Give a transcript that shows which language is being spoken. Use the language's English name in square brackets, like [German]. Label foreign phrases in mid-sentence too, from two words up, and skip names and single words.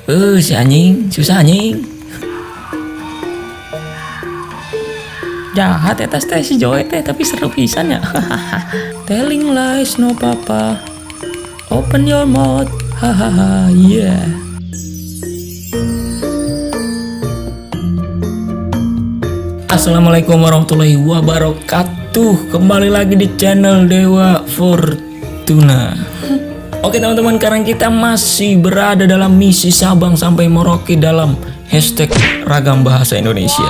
[Sundanese] Si anjing, susah anjing. Jahat eta teh si Joey teh, tapi seru pisan ya. [English] Telling lies no papa. Open your mouth. Hahaha, yeah. [Arabic] السلام عليكم ورحمة الله وبركاته. [Indonesian] Kembali lagi di channel Dewa Fortuna. Oke teman-teman, sekarang kita masih berada dalam misi Sabang sampai Merauke dalam hashtag Ragam Bahasa Indonesia.